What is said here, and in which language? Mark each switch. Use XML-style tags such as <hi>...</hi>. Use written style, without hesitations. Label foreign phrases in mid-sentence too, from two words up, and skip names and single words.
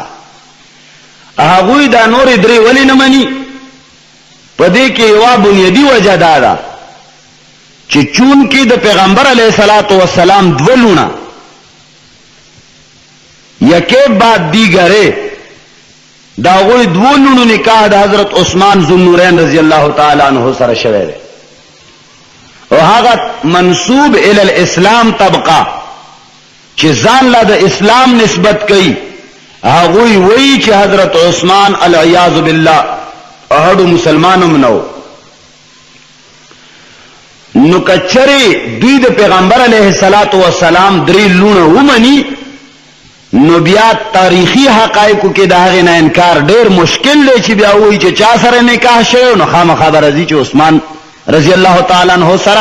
<ps>هغه دا نور درې ولی نه مني. پدې کې یو بنیادی وجه ده چې چون کې د پیغمبر</ps> <ar>علیه الصلاۃ والسلام</ar> <ps>دو لونه</ps> <ur>یکے بعد دیگرے</ur> <ps>دا غوی دو لونو نکاح دا حضرت عثمان ذو النورین</ps> <ar>رضی اللہ تعالی عنہ</ar> <ps>سره شوه دی او هغه</ps> <ar>منسوب الی الاسلام</ar> <ps>طبقه چې ځان له د اسلام نسبت کوي هغوی وایي چې حضرت عثمان</ps> <ar>العیاذ بالله</ar> <ps>احد مسلمانم نو. نو کچره دوی د پیغمبر</ps> <ar>علیه الصلاۃ والسلام</ar> <ps>درې لونه ومني نو بیا تاریخی حقایقو کې د هغه نه انکار ډیر مشکل دی چې بیا وایي چې چا سره نکاح شوی نو خامخا راځي چې عثمان</ps> <ar>رضی الله تعالی عنہ</ar> <ps>سره.</ps>